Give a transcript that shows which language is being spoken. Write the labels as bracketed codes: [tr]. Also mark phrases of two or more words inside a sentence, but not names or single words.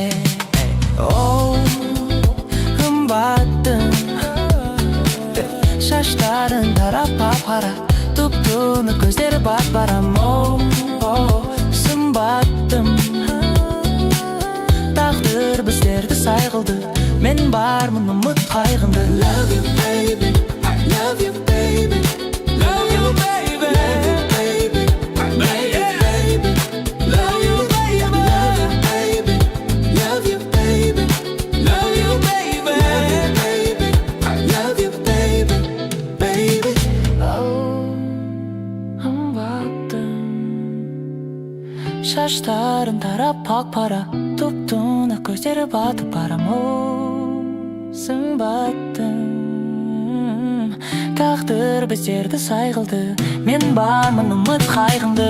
[kk] Оу, қымбаттым, шаштарын тарап қара, тұп-тұнық көздері бат-барам. Оу, сымбаттым, тағдыр біздерді сай қылды, мен бармын ұмыт қайғыңды. [en] Love you baby, I love you baby, Love you baby, baby, love you baby, love you baby, love you baby, baby, I love you baby, baby. [kk] Шаштарын тарап ақ пара, тұп-тұнық көздері батып барам. Сымбаттым, тағдыр біздерді сайғылды, мен бармын ұмыт қайғыңды.